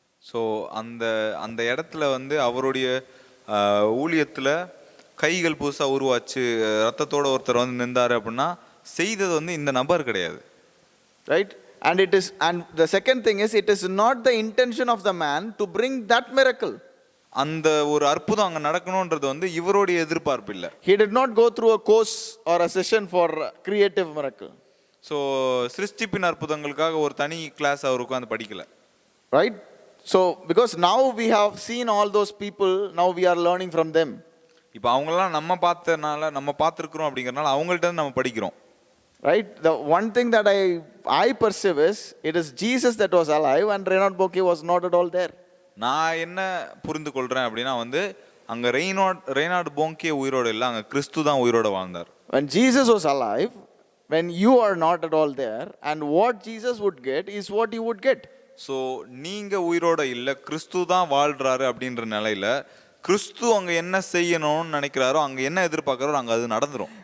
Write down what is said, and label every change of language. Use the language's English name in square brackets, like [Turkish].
[Tamil] So அந்த இடத்துல வந்து அவருடைய ஊழியத்தில் கைகள் புதுசாக உருவாச்சு, ரத்தத்தோட ஒருத்தர் வந்து நின்றாரு அப்படின்னா செய்தது வந்து இந்த நபர் கிடையாது, [English] Right? And the second thing is, it is not the intention of the man to bring that miracle. [Tamil] அந்த ஒரு அற்புதம் அங்கே நடக்கணுன்றது வந்து இவருடைய எதிர்பார்ப்பு இல்லை. [English] He did not go through a course or a session for creative miracle. [Tamil] So சிருஷ்டிப்பின் அற்புதங்களுக்காக ஒரு தனி கிளாஸ் அவர் உட்காந்து படிக்கல, [English] right? So because now we have seen all those people, now we are learning from them. [Tamil] இப்போ அவங்களெல்லாம் நம்ம பார்த்துருக்குறோம் அப்படிங்கிறனால அவங்கள்ட்ட நம்ம படிக்கிறோம், [English] right? The one thing that I perceive is, it is Jesus that was alive and Reinhard Bonnke was not at all there. [Tamil] நான் என்ன புரிந்து கொள்றேன் அப்படின்னா வந்து அங்க ரெய்னார்ட் போங்கே உயிரோடு இல்லை, அங்க கிறிஸ்து தான் உயிரோட வாழ்ந்தார். [English] When Jesus was alive, when you are not at all there, and what Jesus would get is what you would get. [Tamil] So நீங்க உயிரோட இல்லை, கிறிஸ்து தான் வாழ்றாரு அப்படின்ற நிலையில கிறிஸ்து அங்க என்ன செய்யணும்னு நினைக்கிறாரோ, அங்க என்ன எதிர்பார்க்கிறாரோ அங்க அது நடந்துரும்.